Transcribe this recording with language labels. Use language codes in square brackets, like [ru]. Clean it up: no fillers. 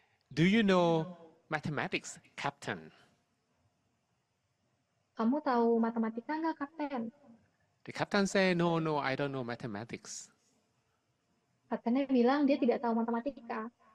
[en] Do you know mathematics, captain? [id] Kamu tahu matematika nggak, kapten? [en] The captain say, no, I don't know mathematics. [id] Kaptennya bilang dia tidak tahu matematika.